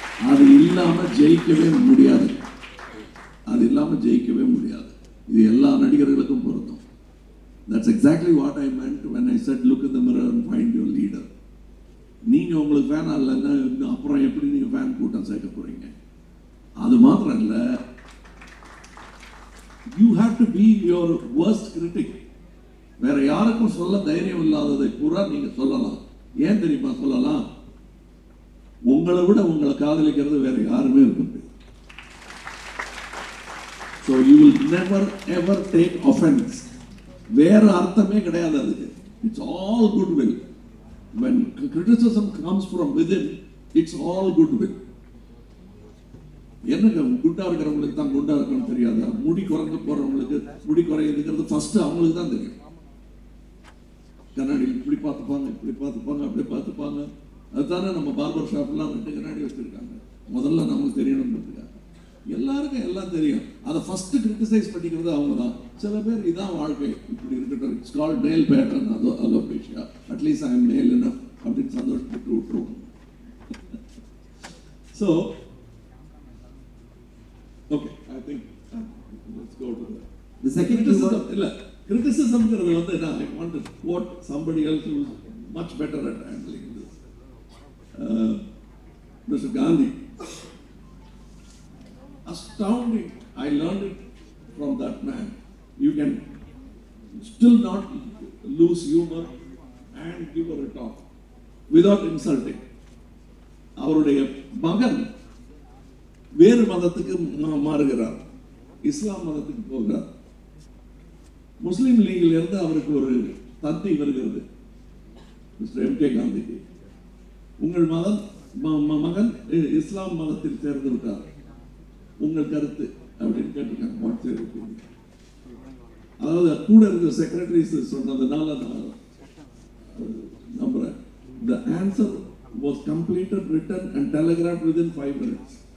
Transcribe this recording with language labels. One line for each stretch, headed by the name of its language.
Tamil: அது இல்லாம ஜெயிக்கவே முடியாது. அது இல்லாம ஜெயிக்கவே முடியாது. இது எல்லா நடிகர்களுக்கும் பொருந்தும்.
English: That's exactly what I meant when I said look in the mirror and find your leader.
Tamil: நீங்க உங்களுக்கு ஃபேன் இல்லைன்னா அப்புறம் எப்படி நீங்க ஃபேன் கூட்டம் சேர்க்க போறீங்க? அது மாத்திரம் இல்ல,
English: you have to be your worst critic.
Tamil: வேற யாருக்கும் சொல்ல தைரியம் இல்லாததை பூரா நீங்க சொல்லலாம். ஏன் தெரியுமா சொல்லலாம்? உங்களை விட உங்களை காதலிக்கிறது வேற யாருமே இருக்க முடியாது.
English: So you will never ever take offense.
Tamil: வேற அர்த்தமே கிடையாது அதுக்கு.
English: It's all goodwill. When criticism comes from within, it's all goodwill.
Tamil: என்னங்க குண்டா இருக்கிறவங்களுக்கு தான் குண்டா இருக்கணும்னு தெரியாதா? முடி குறைஞ்சு போறவங்களுக்கு முடி குறையுதுங்கிறது ஃபர்ஸ்ட் அவங்களுக்கு தான் தெரியும். கண்ணாடி இப்படி பார்த்துப்பாங்க, இப்படி பார்த்துப்பாங்க, அப்படி பார்த்துப்பாங்க. அதுதானே நம்ம பார்பர் ஷாப்லாம் 2 கண்ணாடி வச்சிருக்காங்க. முதல்ல நமக்கு தெரியணும்ன்றதுக்காக. எல்லாருக்கும் எல்லாம் தெரியும். அதை ஃபர்ஸ்ட் கிரிட்டிசைஸ் பண்ணிக்கிறது அவங்க தான். சில பேர் இதான் வாழ்க்கை, இப்படி இருக்கட்டும்,
English: it's called male pattern,
Tamil: alopecia,
English: at least I am male
Tamil: என்ன அப்படின்னு சந்தோஷப்பட்டு விட்டுருவோம்.
English: so okay, I think let's go to The second criticism
Tamil: இல்ல criticismங்கிறது வந்து
English: I want to quote somebody else who is much better at handling this. Mr. Gandhi. Astounding. I learned it from that man. You can still not lose humor and give a retort without insulting.
Tamil: அவருடைய மகன் வேறு மதத்துக்கு மாறுகிறார், இஸ்லாம் மதத்துக்கு போகிறார். முஸ்லிம் லீகில் இருந்து அவருக்கு ஒரு தந்தை வருகிறது, மிஸ்டர் எம்.கே. காந்திக்கு. உங்கள் மகன் இஸ்லாம் மதத்தில் சேர்ந்து விட்டார், உங்கள் கருத்து அப்படின்னு கேட்டிருக்காங்க. அதாவது கூட இருந்த செக்ரட்டரிஸ் சொன்னதுனால நான் நம்புறேன்.
English: The answer was completed, written and telegraphed within 5 minutes.